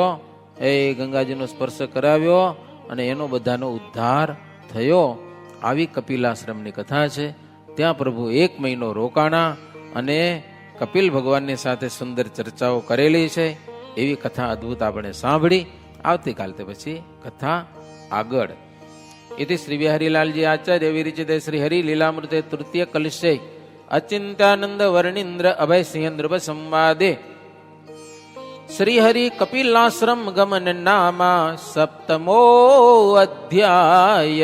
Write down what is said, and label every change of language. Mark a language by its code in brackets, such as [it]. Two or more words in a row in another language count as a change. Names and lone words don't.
[gu] એ ગંગાજીનો સ્પર્શ કરાવ્યો અને એનો બધાનો ઉદ્ધાર થયો. આવી કપિલાશ્રમની કથા છે. ત્યાં પ્રભુ 1 મહિનો રોકાણા અને કપિલ ભગવાનની સાથે સુંદર ચર્ચાઓ કરેલી છે. એવી કથા અદ્ભુત આપણે સાંભળી. આવતીકાલ તે પછી કથા આગળ. [sa] इति श्री बिहारीलालजी आचार्य विरचिते श्री हरि लीलामृते तृतीय कलशे अचिंत्यानंद वर्णींद्र अभय सिंह नृप संवादे श्री हरि कपिलाश्रम गमन नामा सप्तमो अध्याय।